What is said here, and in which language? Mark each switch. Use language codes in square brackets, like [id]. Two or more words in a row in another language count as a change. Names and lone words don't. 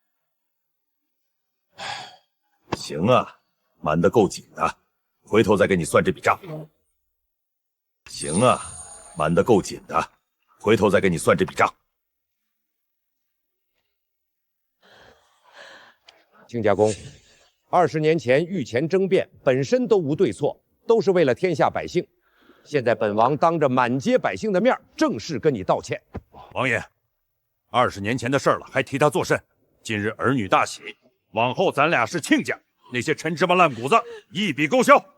[zh] 行啊，瞞得夠緊的，回頭再給你算這筆賬。行啊，瞞得夠緊的，回頭再給你算這筆賬。亲家公，20年前御前争辩本身都无对错，都是为了天下百姓。现在本王当着满街百姓的面，正式跟你道歉。王爷，20年前的事了，还提他作甚？今日儿女大喜，往后咱俩是亲家，那些陈芝麻烂谷子一笔勾销。